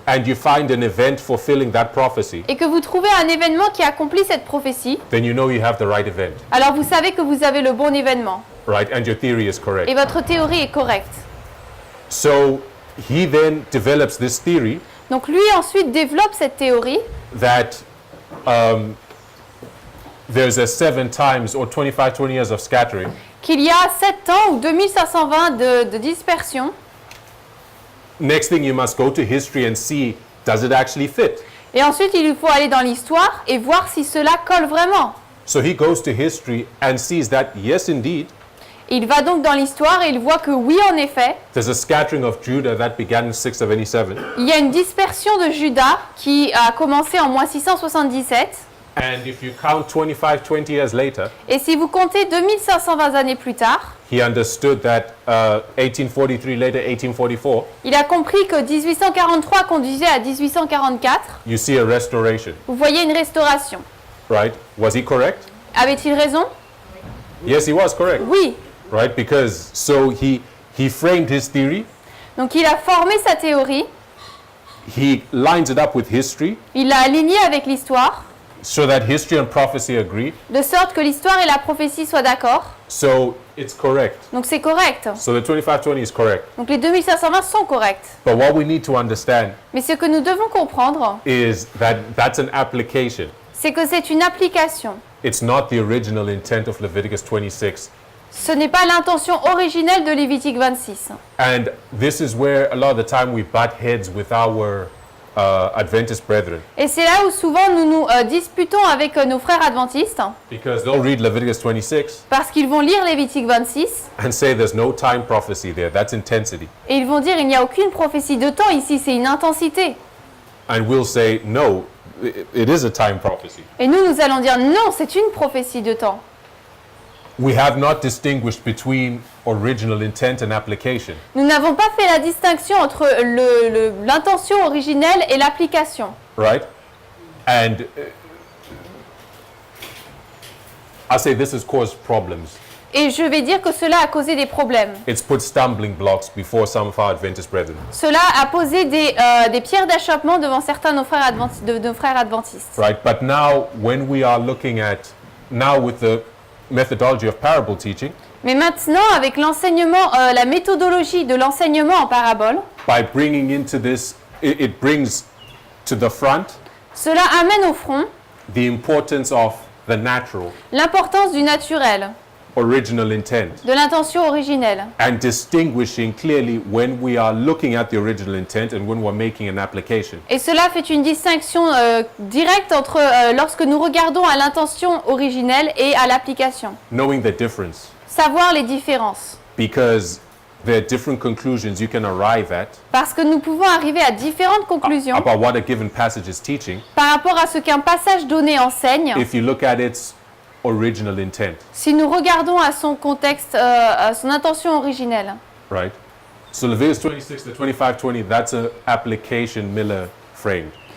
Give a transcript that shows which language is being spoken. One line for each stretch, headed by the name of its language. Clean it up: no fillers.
English: and you find an event fulfilling that prophecy,
French: et que vous trouvez un événement qui accomplit cette prophétie,
English: then you know you have the right event,
French: alors vous savez que vous avez le bon événement
English: right? And your theory is correct.
French: et votre théorie est correcte.
English: So he then develops this theory
French: Donc lui ensuite développe cette théorie
English: that there's a 7 times or 20 years of scattering,
French: qu'il y a 7 ans ou 2520 de dispersion.
English: next thing you must go to history and see, does it actually fit?
French: Et ensuite, il faut aller dans l'histoire et voir si cela colle vraiment.
English: So he goes to history and sees that, yes, indeed,
French: Il va donc dans l'histoire et il voit que oui, en effet,
English: there's a scattering of Judah that began in 677.
French: il y a une dispersion de Juda qui a commencé en moins 677.
English: And if you count 20 years later,
French: Et si vous comptez 2520 années plus tard,
English: he understood that 1843 later, 1844,
French: il a compris que 1843 conduisait à 1844.
English: you see a restoration,
French: Vous voyez une restauration.
English: right? Was he correct?
French: Avait-il raison?
English: Yes, he was correct,
French: Oui.
English: right? Because so he framed his theory,
French: Donc il a formé sa théorie,
English: he lines it up with history
French: il l'a alignée avec l'histoire,
English: so that history and prophecy agree.
French: de sorte que l'histoire et la prophétie soient d'accord.
English: So it's correct.
French: Donc c'est correct.
English: So the 2520 is correct.
French: Donc les 2520 sont corrects.
English: But what we need to understand
French: Mais ce que nous devons comprendre,
English: is that that's an application.
French: c'est que c'est une application.
English: It's not the original intent of Leviticus 26.
French: Ce n'est pas l'intention originelle de Lévitique 26.
English: And this is where a lot of the time we butt heads with our Adventist brethren,
French: Et c'est là où souvent nous nous disputons avec nos frères adventistes,
English: because they'll read Leviticus 26
French: parce qu'ils vont lire Lévitique 26
English: and say there's no time prophecy there, that's intensity.
French: et ils vont dire il n'y a aucune prophétie de temps ici, c'est une intensité.
English: And we'll say, no, it is a time prophecy.
French: Et nous allons dire non, c'est une prophétie de temps.
English: We have not distinguished between original intent and application.
French: Nous n'avons pas fait la distinction entre l'intention originelle et l'application.
English: Right? And I say this has caused problems.
French: Et je vais dire que cela a causé des problèmes.
English: It's put stumbling blocks before some of our Adventist brethren.
French: Cela a posé des pierres d'achoppement devant certains de nos frères adventistes.
English: Right? But now, when we are looking at, now with the methodology of parable teaching,
French: Mais maintenant, avec l'enseignement, la méthodologie de l'enseignement en parabole,
English: by bringing into this, it brings to the front
French: cela amène au front
English: the importance of the natural,
French: l'importance du naturel,
English: original intent,
French: de l'intention originelle.
English: and distinguishing clearly when we are looking at the original intent and when we're making an application.
French: Et cela fait une distinction directe entre lorsque nous regardons à l'intention originelle et à l'application.
English: Knowing the difference,
French: Savoir les différences.
English: because there are different conclusions you can arrive at
French: Parce que nous pouvons arriver à différentes conclusions
English: about what a given passage is teaching
French: par rapport à ce qu'un passage donné enseigne
English: if you look at its original intent,
French: si nous regardons à son contexte, à son intention originelle.
English: right? So Leviticus 26 to 25:20, that's an application Miller framed.